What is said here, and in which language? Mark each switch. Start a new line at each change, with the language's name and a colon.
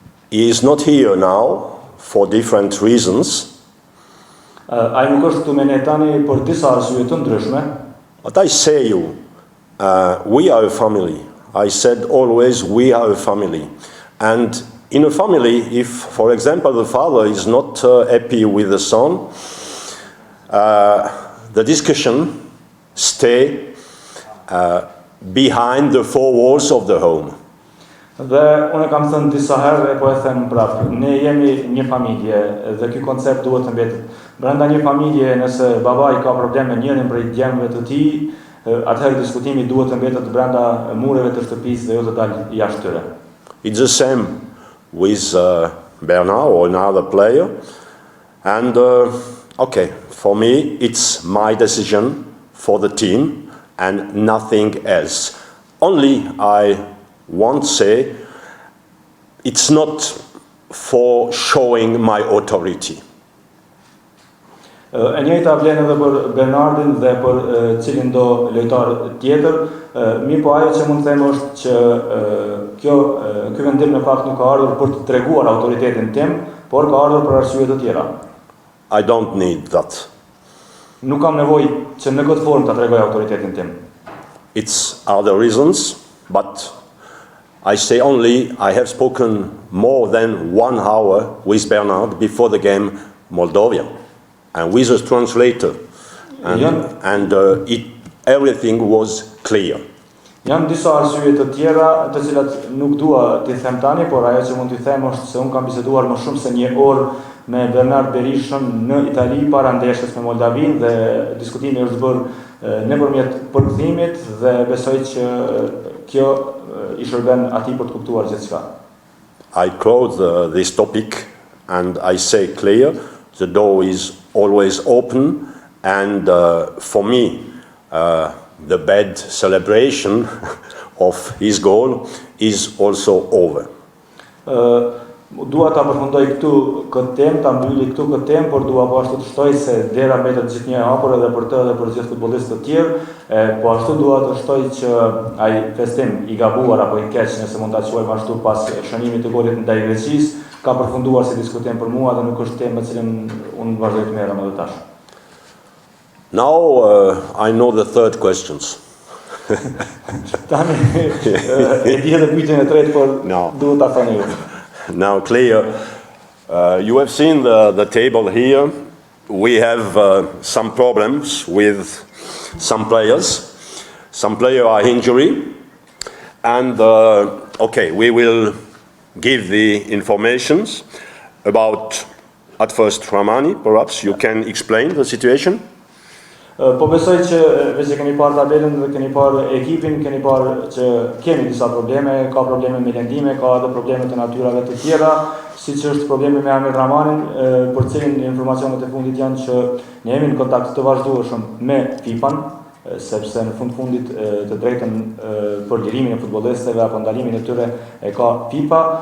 English: He is not here now for different reasons.
Albanian: Ai nuk është këtu me ne tani për disa arsye të ndryshme.
English: But I say you, we are a family. I said always we are a family. And in a family, if, for example, the father is not happy with the son, the discussion stay behind the 4 walls of the home.
Albanian: Dhe unë kam thënë disa herë dhe po e them prapë, ne jemi një familje dhe ky koncept duhet të mbetet. Brenda një familje, nëse babai ka probleme me njërin prej djemve të tij, atëherë diskutimi duhet të mbetet brenda mureve të shtëpisë dhe jo të dalë jashtë tyre.
English: It's the same with Bernard or another player. And okay, for me, it's my decision for the team and nothing else. Only I want to say it's not for showing my authority.
Albanian: E njëjta vlen edhe për Bernardin dhe për cilin do lojtar tjetër, mirë po ajo që mund të them është që ky vendim në fakt nuk ka ardhur për të treguar autoritetin tim, por ka ardhur për arsye të tjera.
English: I don't need that.
Albanian: Nuk kam nevojë që në këtë formë ta tregoj autoritetin tim.
English: It's other reasons, but I say only I have spoken more than 1 hour with Bernard before the game Moldova, and with a translator, and everything was clear.
Albanian: Janë disa arsye të tjera, të cilat nuk dua t'i them tani, por ajo që mund t'i them është se unë kam biseduar më shumë se 1 orë me Bernard Berishën në Itali para ndeshjes me Moldavin dhe diskutimi është bërë nëpërmjet përkthimit dhe besoj që kjo I shërben atij për të kuptuar gjithçka.
English: I close this topic and I say clear, the door is always open, and for me the bad celebration of his goal is also over.
Albanian: Dua ta përfundoj këtu këtë temë, ta mbylli këtu këtë temë, por dua po ashtu të shtoj se dera mbetet gjithnjë e hapur edhe për të edhe për gjithë futbollistët të tjerë, po ashtu dua të shtoj që ai festim I gabuar apo I keq, nëse mund ta quajmë ashtu, pas shënimit të golit ndaj Greqisë, ka përfunduar si diskutim për mua dhe nuk është temë me cilën unë vazhdoj të merrem edhe tash.
English: Now I know the third questions.
Albanian: Tani e di edhe pyetjen e tretë, por duhet ta thoni ju.
English: Now, clear. You have seen the table here. We have some problems with some players. Some players are injured. And, okay, we will give the informations about, at first, Ramani. Perhaps you can explain the situation.
Albanian: Po besoj që veç keni parë tabelën dhe keni parë ekipin, keni parë që kemi disa probleme, ka probleme me lëndime, ka edhe probleme të natyrave të tjera, siç është problemi me Amir Ramanin, për cilin informacionet e fundit janë që ne jemi në kontakt të vazhdueshëm me FIFA-n, sepse në fundit të drejtën për lirimin e futbollistëve apo ndalimin e tyre e ka FIFA.